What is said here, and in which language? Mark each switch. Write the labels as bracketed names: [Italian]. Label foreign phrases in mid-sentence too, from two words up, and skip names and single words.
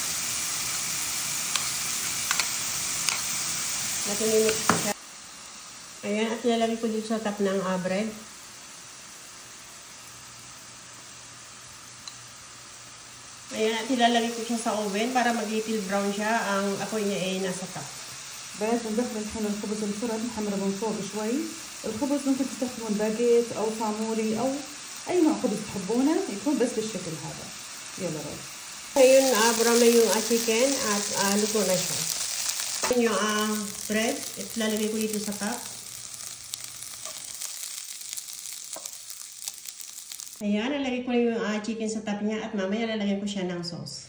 [Filipino] Natinimix ko siya. Ayan, at nilalagay ko dito sa top ng bread. Ayan, at nilalagay ko siya sa oven para mag- [English] little brown [Filipino] siya. Ang apoy niya ay nasa top. [Arabic] بس ندخل الحين الخبز الفرن نحمره من فوق شوي. الخبز ممكن تستخدمون باجيت أو صامولي أو أي نوع خبز تحبونه يكون بس بالشكل هذا. يلا روز. [Filipino] Ngayon, brown na yung chicken at luto na siya. Yung bread, ilalagay ko dito sa cup. Ayan, lalagay ko na yung chicken sa top niya at mamaya lalagay ko siya ng sauce.